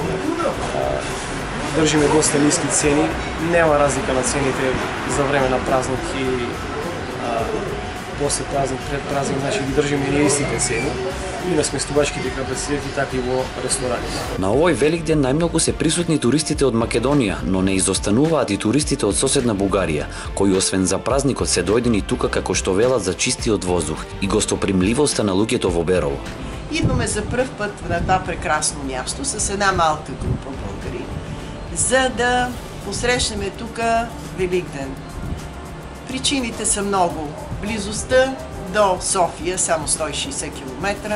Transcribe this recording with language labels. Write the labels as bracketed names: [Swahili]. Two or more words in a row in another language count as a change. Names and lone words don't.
[Macedonian] Држиме доста ниски цени, нема разлика на цените за време на празник и после празник, пред празник, значи ги држиме ние истите цени и на сместувачките капацитети, така и во ресторани. На овој Великден најмногу се присутни туристите од Македонија, но не изостануваат и туристите од соседна Бугарија, кои освен за празникот се дојдени тука како што велат за чистиот воздух и гостопримливоста на луѓето во Берово. [Bulgarian] Идваме за пръв път на това прекрасно място с една малка група българи, за да посрещнем тук Великден. Причините са много. Близостта до София, само 160 км.